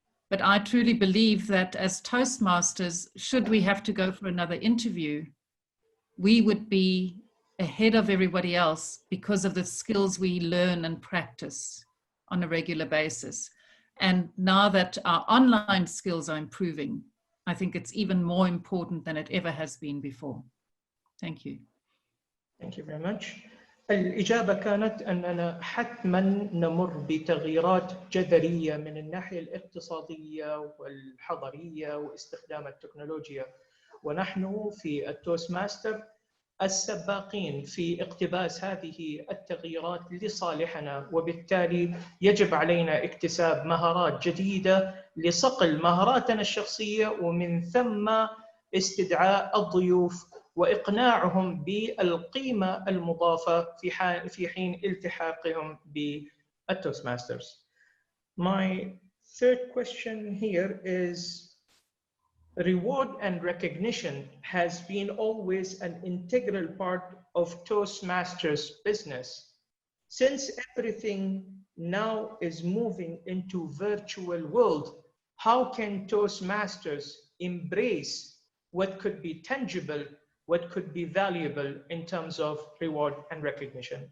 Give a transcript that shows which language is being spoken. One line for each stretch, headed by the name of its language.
English: But I truly believe that as Toastmasters, should we have to go for another interview, we would be ahead of everybody else because of the skills we learn and practice on a regular basis. And now that our online skills are improving, I think it's even more important than it ever has been before. Thank you. Thank you very much.
Arabic: الإجابة كانت أننا حتما نمر بتغييرات جذرية من الناحية الاقتصادية والحضرية واستخدام التكنولوجيا، ونحن في التوست ماستر السباقين في اقتباس هذه التغييرات لصالحنا، وبالتالي يجب علينا اكتساب مهارات جديدة لصقل مهاراتنا الشخصية، ومن ثم استدعاء الضيوف وإقناعهم بالقيمة المضافة في حين التحاقهم بالتوست ماسترز.
English: My third question here is, reward and recognition has been always an integral part of Toastmasters business. Since everything now is moving into virtual world, how can Toastmasters embrace what could be tangible, what could be valuable in terms of reward and recognition?